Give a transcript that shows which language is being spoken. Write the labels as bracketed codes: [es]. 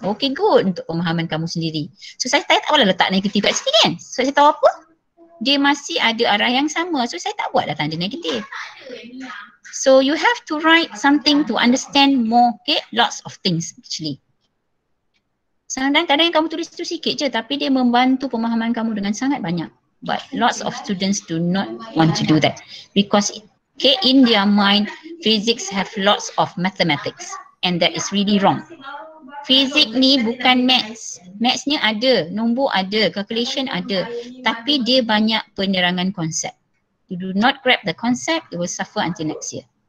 [ms] Okay, good untuk pemahaman kamu sendiri. So saya tak tahulah letak negatif kat sini kan. So saya tahu apa? Dia masih ada arah yang sama. So saya tak buatlah tanda negatif. [en] So you have to write something to understand more. Okay, lots of things actually. [ms] Kadang-kadang kamu tulis tu sikit je tapi dia membantu pemahaman kamu dengan sangat banyak. [en] But lots of students do not want to do that. Because in their mind, physics have lots of mathematics and that is really wrong. [ms] Fizik ni bukan maths. Mathsnya ada, nombor ada, calculation ada. Tapi dia banyak penerangan konsep. [en] You do not grab the concept, you will suffer until next year.